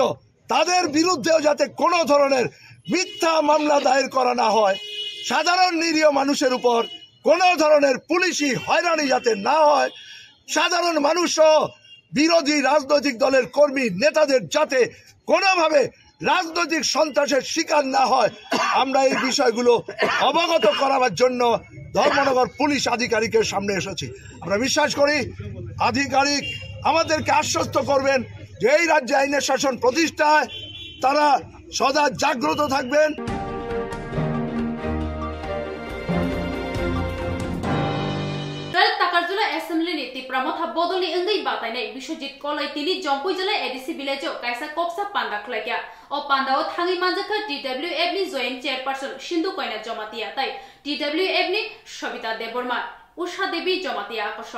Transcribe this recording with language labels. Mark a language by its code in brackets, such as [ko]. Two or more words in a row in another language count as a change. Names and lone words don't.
[bn] তাদের বিরুদ্ধেও যাতে কোনো ধরনের মিথ্যা মামলা দায়ের করা না হয়, সাধারণ নিরীহ মানুষের উপর কোনো ধরনের পুলিশি হয়রানি যাতে না হয়, সাধারণ মানুষও বিরোধী রাজনৈতিক দলের কর্মী নেতাদের যাতে কোনোভাবে রাজনৈতিক সন্ত্রাসের শিকার না হয়, আমরা এই বিষয়গুলো অবগত করাবার জন্য ধর্মনগর পুলিশ আধিকারিকের সামনে এসেছি। আমরা বিশ্বাস করি আধিকারিক আমাদেরকে আশ্বস্ত করবেন যে এই রাজ্যে আইনের শাসন প্রতিষ্ঠায় তারা সদা জাগ্রত থাকবেন। [trp] Takarjula Assembly ni Tipramotha Bodoli Engai Batainai Bishojit Kolai Tini Jompoi Jala ADC Village Kaisa Kopsa Panda Klekya O Pandao Thangi Manjaka TWF ni Joint Chairperson Shindu Koina Jomatia Tai TWF ni Shabita Deborma Usha Devi Jomatia Akosong